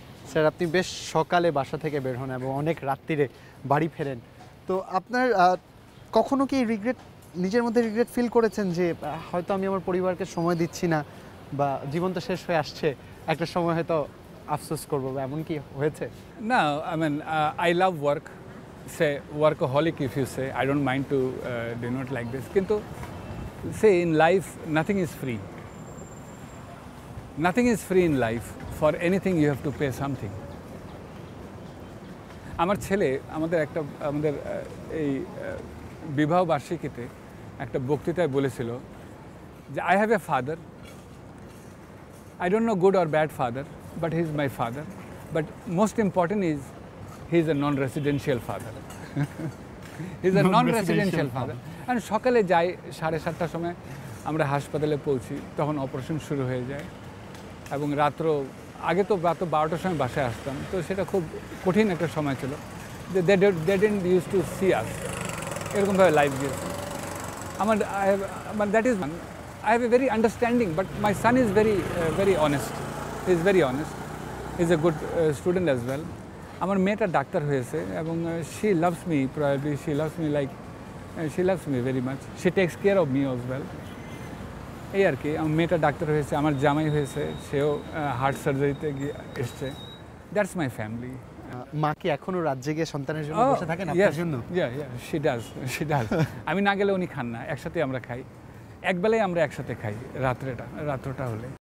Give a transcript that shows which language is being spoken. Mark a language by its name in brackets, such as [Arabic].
[Bangla] Sir, আপনি বেশ সকালে বাসা থেকে বের হন এবং অনেক রাত্রিরে বাড়ি ফেরেন। তো আপনার কখনো কি নিজের মধ্যে রিগ্রেট ফিল করেছেন যে হয়তো আমি আমার পরিবারকে সময় দিচ্ছি না, বা জীবন তো শেষ হয়ে আসছে, একটা সময় হয়তো আফসোস করবো, বা এমন কি হয়েছে? [English] No, I mean, I love work. Say workaholic if you say. I don't mind to denote like this. Kintu, say in life, nothing is free. Nothing is free in life. For anything, you have to pay something. [Bangla] আমার ছেলে আমাদের এই বিবাহ বার্ষিকীতে একটা বক্তৃতায় বলেছিল যে [English] I have a father, I don't know good or bad father, but he is my father. But most important is he is a non-residential father. He is a non-residential father. [Bangla] And সকালে যাই 7:30টার সময় আমরা হাসপাতালে পৌঁছি, তখন operation শুরু হয়ে যায় এবং আগে তো রাত 12টার সময় বাসায় আসতাম, তো সেটা খুব কঠিন একটা সময় ছিল যে [English] they didn't use to see us, [Bangla] এরকমভাবে লাইফ গিয়েছে আমার। [English] That is I have a very understanding, but my son is very honest. He is very honest. He is a good student as well. [Bangla] আমার মেয়েটা ডাক্তার হয়েছে এবং [English] she loves me, probably she loves me like she loves me very much. She takes care of me as well. [Bangla] এই আর কি, আমার মেয়েটা doctor হয়েছে, আমার জামাই হয়েছে, সেও হার্ট সার্জারিতে গিয়ে এসছে। [English] That's my family. [Bangla] মা কি এখনো রাত জেগে সন্তানের জন্য বসে থাকেন আপনার জন্য? [English] she does. [Bangla] আমি না গেলে উনি খান না, একসাথে আমরা খাই, একবেলায় আমরা একসাথে খাই রাত্রটা হলে।